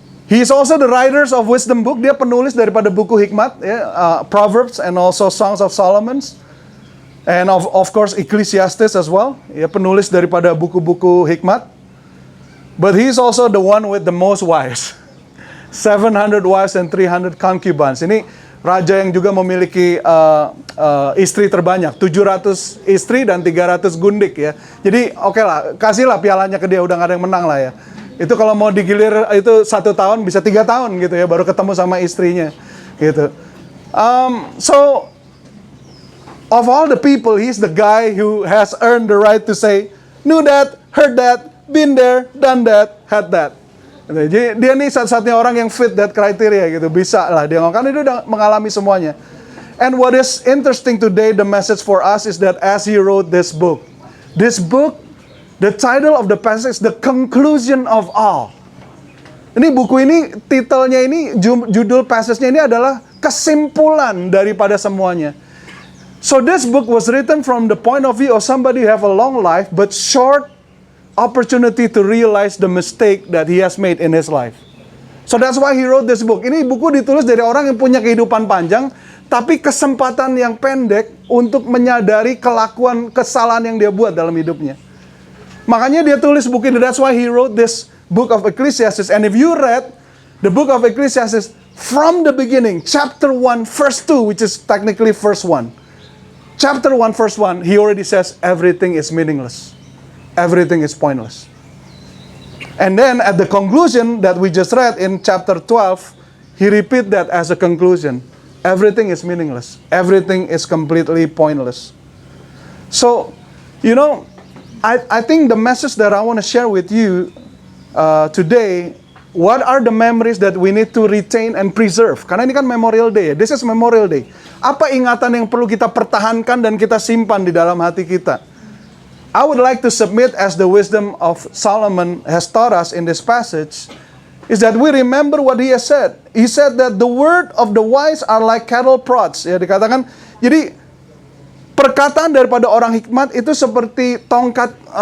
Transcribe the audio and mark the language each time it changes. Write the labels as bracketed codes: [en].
[en] He is also the writers of wisdom book. [id] Dia penulis daripada buku hikmat, [en] Proverbs and also Songs of Solomon. And of course Ecclesiastes as well. [id] Dia penulis daripada buku-buku hikmat. [en] But he is also the one with the most wives. 700 wives and 300 concubines. [id] Ini raja yang juga memiliki istri terbanyak. 700 istri dan 300 gundik ya. Jadi oke lah, kasihlah pialanya ke dia, udah gak ada yang menang lah ya. Itu kalau mau digilir itu 1 tahun bisa 3 tahun gitu ya, baru ketemu sama istrinya gitu. [en] So of all the people, he's the guy who has earned the right to say, knew that, heard that, been there, done that, had that. [id] Jadi dia nih satu-satunya orang yang [en] fit that criteria [id] gitu, bisa lah dia ngomong, kan dia udah mengalami semuanya. [en] And what is interesting today, the message for us is that as he wrote this book, the title of the passage is The Conclusion of All. [id] Ini buku ini, titelnya ini, judul passage-nya ini adalah kesimpulan daripada semuanya. [en] So this book was written from the point of view of somebody who have a long life but short opportunity to realize the mistake that he has made in his life. So that's why he wrote this book. [id] Ini buku ditulis dari orang yang punya kehidupan panjang, tapi kesempatan yang pendek untuk menyadari kelakuan kesalahan yang dia buat dalam hidupnya. Makanya dia tulis buku ini. [en] That's why he wrote this book of Ecclesiastes. And if you read the book of Ecclesiastes from the beginning, chapter 1, verse 2, which is technically verse 1. Chapter 1, verse 1, he already says everything is meaningless. Everything is pointless. And then at the conclusion that we just read in chapter 12, he repeat that as a conclusion. Everything is meaningless. Everything is completely pointless. So, I think the message that I want to share with you today, what are the memories that we need to retain and preserve? [id] Karena ini kan Memorial Day. [en] This is Memorial Day. [id] Apa ingatan yang perlu kita pertahankan dan kita simpan di dalam hati kita? [en] I would like to submit as the wisdom of Solomon has taught us in this passage, is that we remember what he has said. He said that the word of the wise are like cattle prods. [id] Ya, dikatakan, jadi perkataan daripada orang hikmat itu seperti tongkat.